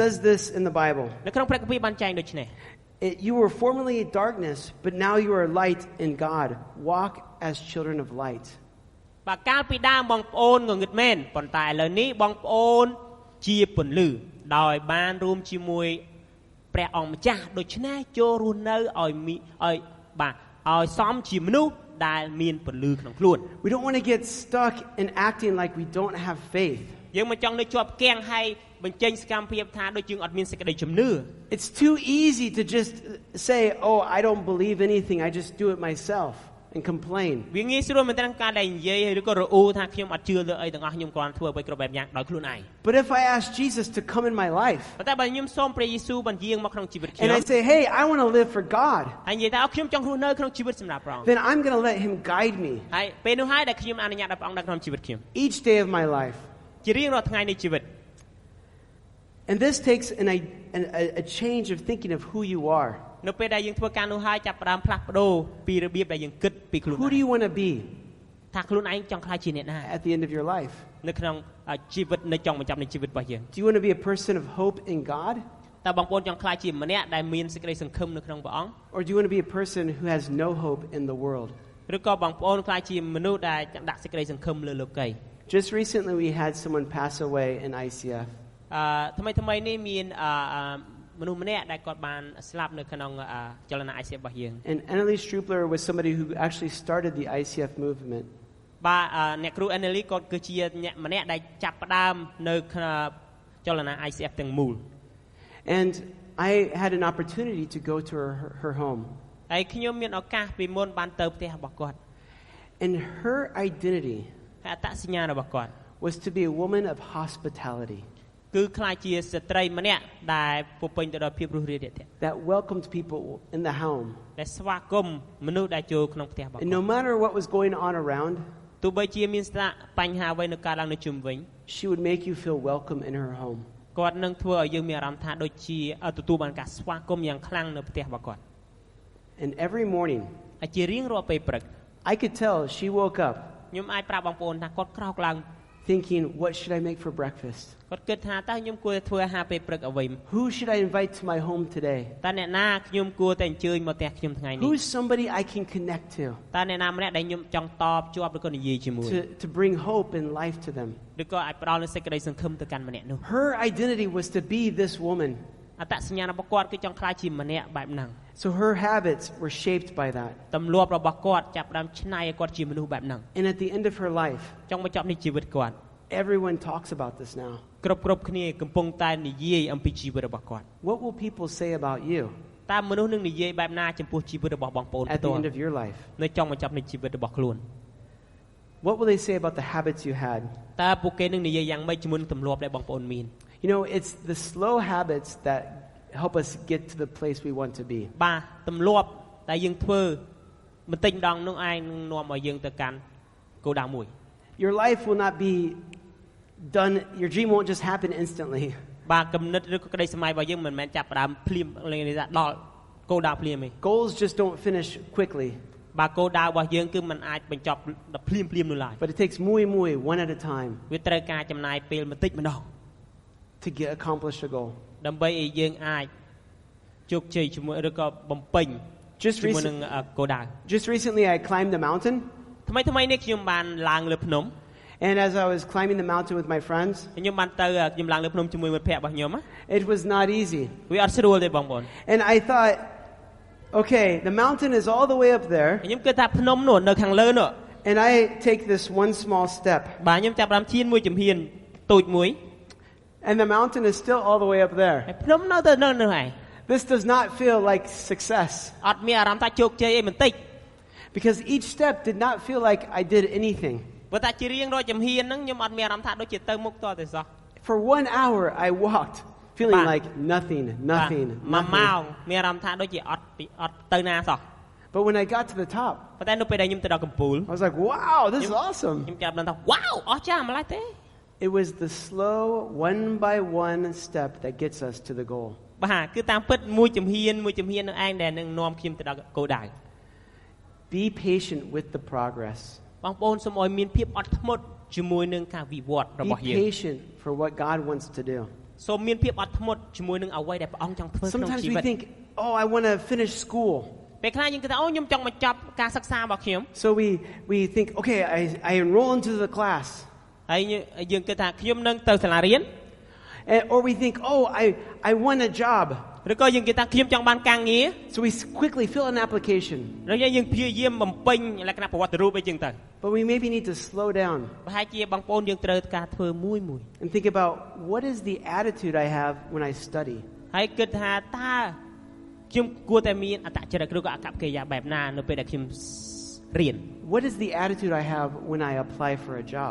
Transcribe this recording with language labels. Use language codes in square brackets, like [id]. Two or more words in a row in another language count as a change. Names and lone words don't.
[en] It says this in the Bible. [km] នៅក្នុងព្រះគម្ពីរបានចែងដូចនេះ [en] You were formerly darkness, but now you are light in God. Walk as children of light. [km] បើកាលពីដើមបងប្អូនងងឹតមែនប៉ុន្តែឥឡូវនេះបងប្អូនជាពន្លឺដោយបានរួមជាមួយព្រះអង្គម្ចាស់ដូច្នេះចូលរស់នៅឲ្យសមជាមនុស្សដែលមានពន្លឺក្នុងខ្លួន [en] We don't want to get stuck in acting like we don't have faith. [km] យើងមិនចង់នៅជាប់គាំងហើយបញ្ចេញសកម្មភាពថាដូចយើងអត់មានសេចក្តីជំនឿ [en] It's too easy to just say, "Oh, I don't believe anything. I just do it myself." And complain. [km] វាងាយស្រួលមែនតើការដែលនិយាយឬក៏រអ៊ូថាខ្ញុំអត់ជឿលើអីទាំងអស់ខ្ញុំគ្រាន់ធ្វើអ្វីគ្រប់បែបយ៉ាងដោយខ្លួនឯង [en] But if I ask Jesus to come in my life [km] ប៉ុន្តែបើខ្ញុំសូមព្រះយេស៊ូវបញ្ជាមកក្នុងជីវិតខ្ញុំ [en] and I say, "Hey, I want to live for God." [km] ហើយនិយាយថាខ្ញុំចង់រស់នៅក្នុងជីវិតសម្រាប់ព្រះអង្គ [en] Then I'm going to let him guide me. [km] ហើយពេលនោះហើយដែលខ្ញុំអនុញ្ញាតឲ្យព្រះអង្គដឹកនាំជីវិតខ្ញុំ [en] Each day of my life. [km] ជារៀងរាល់ថ្ងៃនៃជីវិត [en] And this takes a change of thinking of who you are. [km] នៅពេលដែលយើងធ្វើការនោះហើយចាប់ផ្ដើមផ្លាស់ប្ដូរពីរបៀបដែលយើងគិតពីខ្លួនឯង [en] Who do you want to be [km] ថាខ្លួនឯងចង់ខ្លាចជាអ្នកណា [en] at the end of your life? [km] នៅក្នុងជីវិតនៅចុងបញ្ចប់នៃជីវិតរបស់យើង [en] Do you want to be a person of hope in God? [km] តើបងប្អូនចង់ខ្លាចជាម្នាក់ដែលមានសេចក្តីសង្ឃឹមនៅក្នុងព្រះអង្គ [en] Or do you want to be a person who has no hope in the world? [km] ឬក៏បងប្អូនខ្លាចជាមនុស្សដែលដាក់សេចក្តីសង្ឃឹមលើលោកី [en] Just recently we had someone pass away in ICF. [km] ថ្មីនេះមានមនុស្សម្នាក់ដែលគាត់បានស្លាប់នៅក្នុងចលនា ICF របស់យើង [en] And Annalise Strupler was somebody who actually started the ICF movement. [km] បាទអ្នកគ្រូ Annalise គាត់គឺជាអ្នកម្នាក់ដែលចាប់ផ្ដើមនៅចលនា ICF ទាំងមូល [en] And I had an opportunity to go to her home. [km] ហើយខ្ញុំមានឱកាសពីមុនបានទៅផ្ទះរបស់គាត់ [en] And her identity [km] ហើយអត្តសញ្ញាណរបស់គាត់ [en] was to be a woman of hospitality. [km] គឺខ្លាចជាស្ត្រីម្នាក់ដែលពោពេញទៅដោយភាពរួសរាយរាក់ទាក់ [en] That welcomed people in the home. [km] ដែលស្វាគមន៍មនុស្សដែលចូលក្នុងផ្ទះរបស់គាត់ [en] And no matter what was going on around, [km] ទោះបីជាមានបញ្ហាអ្វីនៅកើតឡើងនៅជុំវិញ [en] she would make you feel welcome in her home. [km] គាត់នឹងធ្វើឲ្យយើងមានអារម្មណ៍ថាដូចជាទទួលបានការស្វាគមន៍យ៉ាងខ្លាំងនៅផ្ទះរបស់គាត់ [en] And every morning, [km] ហើយជារៀងរាល់ពេលព្រឹក [en] I could tell she woke up [km] ខ្ញុំអាចប្រាប់បងប្អូនថាគាត់ក្រោកឡើង [en] thinking, what should I make for breakfast? [km] គាត់គិតថាតើខ្ញុំគួរតែធ្វើអាហារពេលព្រឹកអ្វី [en] Who should I invite to my home today? [km] តើអ្នកណាខ្ញុំគួរតែអញ្ជើញមកផ្ទះខ្ញុំថ្ងៃនេះ [en] Who's somebody I can connect to? [km] តើអ្នកណាម្នាក់ដែលខ្ញុំចង់តបជាប់ឬក៏និយាយជាមួយ [en] To bring hope and life to them. [km] ឬក៏អាចផ្ដល់នូវសេចក្តីសង្ឃឹមទៅកាន់ម្នាក់នោះ [en] Her identity was to be this woman. [km] អត្តសញ្ញាណរបស់គាត់គឺចង់ខ្លាចជាម្នាក់បែបហ្នឹង [en] So her habits were shaped by that. [km] ទម្លាប់របស់គាត់ចាប់ផ្ដើមច្នៃឲ្យគាត់ជាមនុស្សបែបហ្នឹង [en] And at the end of her life, [km] ចង់បញ្ចប់នៃជីវិតគាត់ [en] everyone talks about this now. [km] គ្រប់គ្នាកំពុងតែនិយាយអំពីជីវិតរបស់គាត់ [en] What will people say about you [km] តើមនុស្សនឹងនិយាយបែបណាចំពោះជីវិតរបស់បងប្អូន [en] at the end of your life? [km] នៅចុងបញ្ចប់នៃជីវិតរបស់ខ្លួន [en] What will they say about the habits you had? [km] តើពួកគេនឹងនិយាយយ៉ាងម៉េចជាមួយនឹងទម្លាប់ដែលបងប្អូនមាន [en] You know, it's the slow habits that help us get to the place we want to be. [km] បាទទម្លាប់ដែលយើងធ្វើបន្តិចម្ដងនោះឯងនឹងនាំឲ្យយើងទៅកាន់គោលដៅមួយ [en] Your life will not be done, your dream won't just happen instantly. [km] បាទគំនិតឬក៏ក្តីសម័យរបស់យើងមិនមែនចាប់ផ្ដើមភ្លាមដល់គោលដៅភ្លាមទេ [en] Goals just don't finish quickly. [km] បាទគោលដៅរបស់យើងគឺមិនអាចបញ្ចប់ដល់ភ្លាមនោះឡើយ [en] But it takes muy, one at a time [km] វាត្រូវការចំណាយពេលបន្តិចម្ដង [en] to accomplish a goal. [km] ដើម្បីឲ្យយើងអាចជោគជ័យជាមួយឬក៏បំពេញជាមួយនឹងគោលដៅ [en] Just recently I climbed the mountain. [km] ថ្មីនេះខ្ញុំបានឡើងលើភ្នំ [en] And as I was climbing the mountain with my friends, [km] ខ្ញុំបានទៅខ្ញុំឡើងលើភ្នំជាមួយមិត្តភ័ក្តិរបស់ខ្ញុំ [en] it was not easy. [km] វាអត់ស្រួលទេបងប្អូន [en] And I thought, Okay, the mountain is all the way up there, [km] ខ្ញុំគិតថាភ្នំនោះនៅខាងលើនោះ [en] and I take this one small step, [km] បាទខ្ញុំចាប់ផ្ដើមឈានមួយជំហានតូចមួយ [en] and the mountain is still all the way up there. [km] ហើយភ្នំនៅទៅនៅនោះឯង [en] This does not feel like success, [km] អត់មានអារម្មណ៍ថាជោគជ័យអីបន្តិច [en] because each step did not feel like I did anything. [km] ព្រោះតែជារៀងរាល់ជំហានហ្នឹងខ្ញុំអត់មានអារម្មណ៍ថាដូចជាទៅមុខតទៅសោះ [en] For 1 hour, I walked, feeling like nothing. [km] មួយម៉ោងមានអារម្មណ៍ថាដូចជាអត់ទៅណាសោះ [en] But when I got to the top, [km] ប៉ុន្តែនៅពេលដែលខ្ញុំទៅដល់កំពូល [en] I was like, wow, this is awesome. [km] ខ្ញុំចាប់ដល់ថាវ៉ាវអស្ចារ្យម្ល៉េះទេ [en] It was the slow, one by one step that gets us to the goal. [km] បាទគឺតាមពិតមួយជំហាននឹងឯងដែលនឹងនាំខ្ញុំទៅដល់គោលដៅ [en] Be patient with the progress. [km] បងប្អូនសូមឲ្យមានភាពអត់ធ្មត់ជាមួយនឹងការវិវត្តរបស់យើង [en] Be patient for what God wants to do. [km] សូមមានភាពអត់ធ្មត់ជាមួយនឹងអ្វីដែលព្រះអង្គចង់ធ្វើក្នុង [en] Sometimes [km] ជី [en] we [km] វិត [en] think, oh, I want to finish school. [km] ពេលខ្លះយើងគិតថាអូខ្ញុំចង់បញ្ចប់ការសិក្សារបស់ខ្ញុំ [en] So we think, okay, I enroll into the class. [km] ហើយយើងគិតថាខ្ញុំនឹងទៅសាលារៀន [en] Or we think, oh, I want a job. [km] ឬក៏យើងគិតថាខ្ញុំចង់បានការងារ [en] So we quickly fill an application. [km] ហើយយើងព្យាយាមបំពេញលក្ខណៈប្រវត្តិរូបអីចឹងទៅ [en] But we maybe need to slow down [km] ប្រហែលជាបងប្អូនយើងត្រូវការធ្វើមួយ [en] and think about what is the attitude I have when I study. [km] ហើយគិតថាតើខ្ញុំគួរតែមានអត្តចរិតឬក៏អកប្បកិរិយាបែបណានៅពេលដែលខ្ញុំរៀន [en] What is the attitude I have when I apply for a job?